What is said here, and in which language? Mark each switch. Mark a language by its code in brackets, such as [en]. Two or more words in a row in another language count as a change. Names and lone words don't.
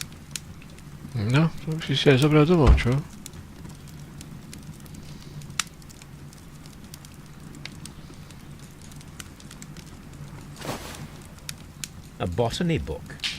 [sk] No, to musí si aj zobrať domov, čo? [en] A botany book.